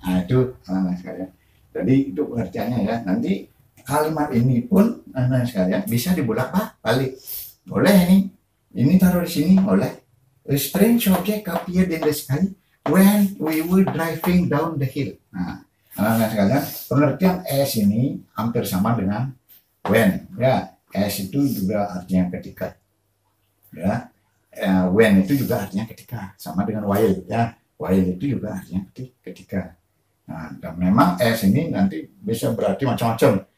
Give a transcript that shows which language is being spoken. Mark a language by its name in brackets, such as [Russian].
[Indonesian] Nah itu anak-anak sekalian. Jadi itu pengertiannya, ya. Nanti kalimat ini pun anak-anak sekalian bisa dibolak-balik. Boleh ini taruh di sini, boleh. [English] A strange object appeared in the sky when we were driving down the hill. [Indonesian] Nah, anak-anak sekalian, pengertian as ini hampir sama dengan when, ya. As itu juga artinya ketika, ya. When itu juga artinya ketika, sama dengan while, ya. While itu juga artinya ketika. Nah, dan memang as ini nanti bisa berarti macam-macam.